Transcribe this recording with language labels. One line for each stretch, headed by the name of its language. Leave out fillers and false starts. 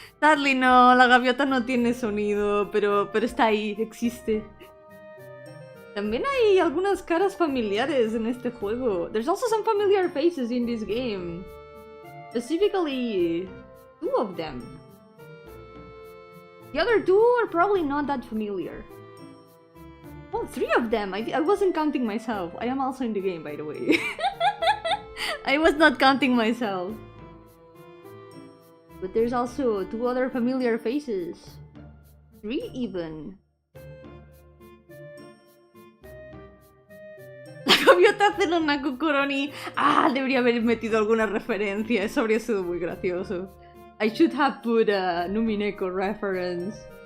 English: Sadly no,
Spanish: la gaviota no tiene sonido, pero está ahí, existe. También hay algunas caras familiares en este juego.
English: There's also some familiar faces in this game. Specifically, 2 of them. The other 2 are probably not that familiar. Oh, 3 of them! I wasn't counting myself. I am also in the game, by the way. I was not counting myself. But there's also 2 other familiar faces. 3 even.
Spanish: La gaviota hace una cucoroni. Ah, debería haber metido alguna referencia. Eso habría sido muy gracioso.
English: I should have put a Numineko reference.